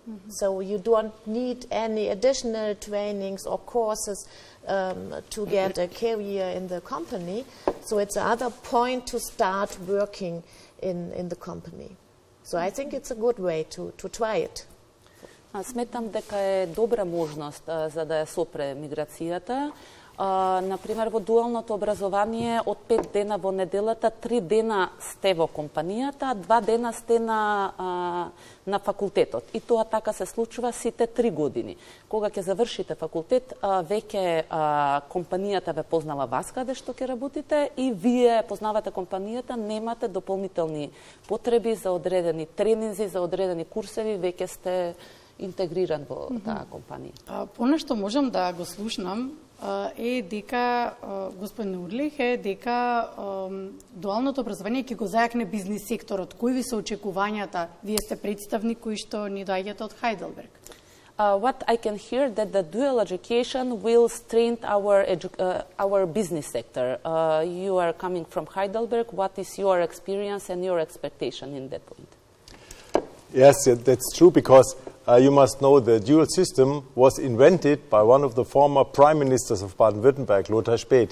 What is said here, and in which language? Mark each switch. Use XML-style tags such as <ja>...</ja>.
<en>So you don't need any additional trainings or courses to get a career in the company. So it's another point to start working in the company. So I think it's a good way to try it.</en> <mk>Сметам дека е добра можност за да ја сопре миграцијата. Например, во дуалното образование од 5 дена во неделата, 3 дена сте во компанијата, 2 дена сте на факултетот. И тоа така се случува сите 3 години. Кога ќе завршите факултет, веќе компанијата ве познава вас каде што ќе работите и вие познавате компанијата, немате дополнителни потреби за одредени тренинзи, за одредени курсеви, веќе сте интегриран во таа компанија. Понешто можам да го слушнам е дека, господин Урлих, е дека дуалното образование ќе го зајакне бизнис секторот. Кои ви се очекувањата? Вие сте представник кои што ни доаѓате од Heidelberg.</mk> <en>What I can hear that the dual education will strengthen our business sector. You are coming from Heidelberg. What is your experience and your expectation in that point? Yes, that's true because you must know the dual system was invented by one of the former prime ministers of Baden-Württemberg, Lothar Späth.</en>